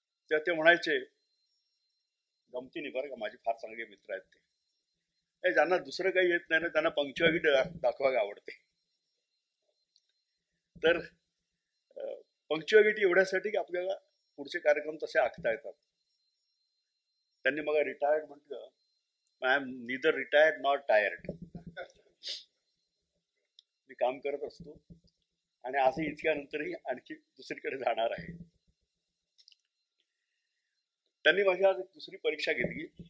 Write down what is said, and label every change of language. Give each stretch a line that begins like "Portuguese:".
Marathi: तर ते म्हणायचे, गमतीने बरं का, माझे फार चांगले मित्र आहेत ते, ज्यांना दुसरं काही येत नाही ना त्यांना पंक्च्युअलिटी दाखवायला आवडते. तर पंक्च्युअलिटी एवढ्यासाठी की आपल्याला पुढचे कार्यक्रम तसे आखता येतात. त्यांनी मला रिटायर्ड म्हटलं.
English: I am neither retired not tired.
Marathi: मी काम करत असतो आणि असं इतक्यानंतरही आणखी दुसरीकडे जाणार आहे. त्यांनी माझी आज दुसरी परीक्षा घेतली.